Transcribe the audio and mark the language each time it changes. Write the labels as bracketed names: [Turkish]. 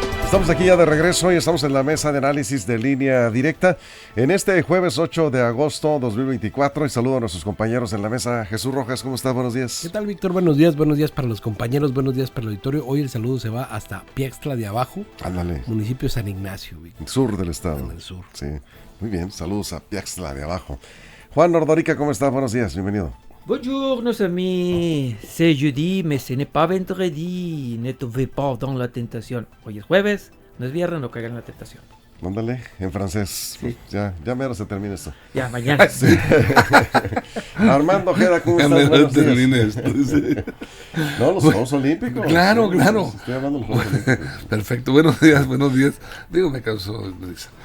[Spanish] Estamos aquí ya de regreso y estamos en la mesa de análisis de Línea Directa en este jueves 8 de agosto 2024 y saludo a nuestros compañeros en la mesa. Jesús Rojas, ¿cómo estás? Buenos días. ¿Qué tal, Víctor? Buenos días para los compañeros, buenos días para el auditorio. Hoy el saludo se va hasta Piaxtla de Abajo, Ándale. Municipio San Ignacio, Víctor. Sur del estado. En el sur. Sí, muy bien, saludos a Piaxtla de Abajo. Juan Nordorica, ¿cómo estás? Buenos días, bienvenido. [French] Bonjour nos amis, c'est jeudi, mais ce n'est pas vendredi, ne tombez pas dans [Spanish] la tentación. Hoy es jueves, no es viernes, no caigan en la tentación. Mándale, en francés. Sí. Ya mero se termina esto. Ya, mañana. Sí. Armando Ojeda, ¿cómo estás? Buenos días. No, los Juegos Olímpicos. Claro. Estoy hablando de los Juegos Olímpicos. Perfecto, buenos días. Digo, me causó risa.